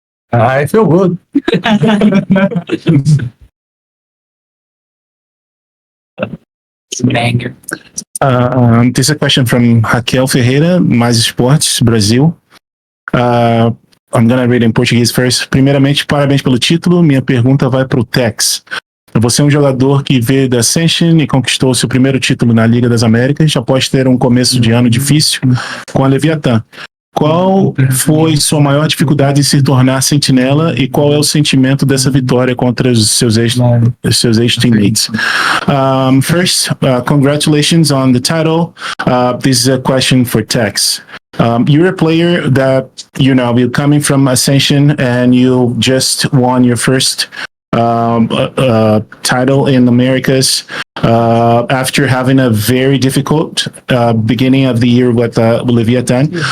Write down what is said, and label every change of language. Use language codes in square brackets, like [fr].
[en] I feel good. Banger. This is a question from Raquel Ferreira, Mais Esportes, Brasil. I'm gonna read in Portuguese first. [pt] Primeiramente, parabéns pelo título. Minha pergunta vai para o Tex. Você é um jogador que veio da Ascension e conquistou seu primeiro título na Liga das Américas após ter um começo de ano difícil com a Leviatan. Qual foi sua maior dificuldade em se tornar sentinela e qual é o sentimento dessa vitória contra os seus ex-teammates? [en] First, congratulations on the title. This is a question for Tex. You're a player that, you're coming from Ascension and you just won your first title in Americas after having a very difficult beginning of the year with Leviatan.